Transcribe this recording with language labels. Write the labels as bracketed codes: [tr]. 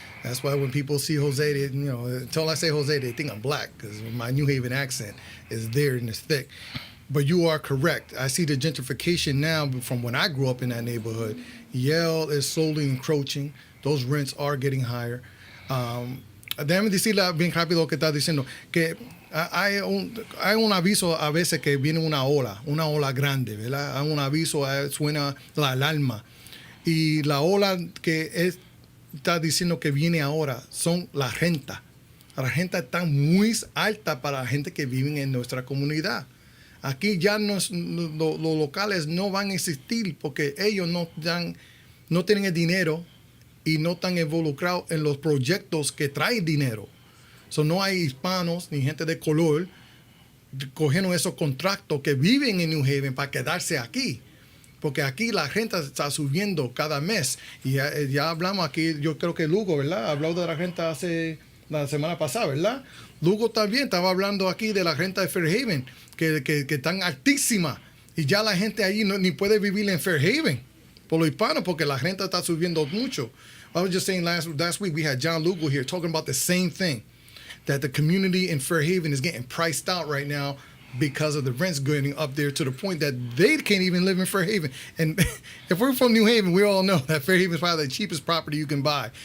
[en] That's why when people see Jose, they, you know, until I say Jose, they think I'm black because my New Haven accent is there and it's thick. But you are correct. I see the gentrification now from when I grew up in that neighborhood. Yale is slowly encroaching. Those rents are getting higher. [es] Déjame decirle bien rápido lo que estás diciendo, que hay un aviso a veces que viene una ola grande, ¿verdad? Hay un aviso, suena la alarma. Y la ola que está diciendo que viene ahora son las rentas. La renta está muy alta para la gente que vive en nuestra comunidad. Aquí ya los locales no van a existir porque ellos no tienen el dinero y no están involucrados en los proyectos que traen dinero. So, no hay hispanos ni gente de color cogiendo esos contratos que viven en New Haven para quedarse aquí. Porque aquí la renta está subiendo cada mes. Y ya hablamos aquí, yo creo que Lugo, ¿verdad? Habló de la renta hace la semana pasada, ¿verdad? Lugo también estaba hablando aquí de la renta de Fairhaven, que están altísimas. Y ya la gente ahí ni puede vivir en Fairhaven por los hispanos porque la renta está subiendo mucho. [en] I was just saying last week we had John Lugo here talking about the same thing, that the community in Fairhaven is getting priced out right now because of the rents going up there to the point that they can't even live in Fairhaven. And if we're from New Haven, we all know that Fairhaven is probably the cheapest property you can buy.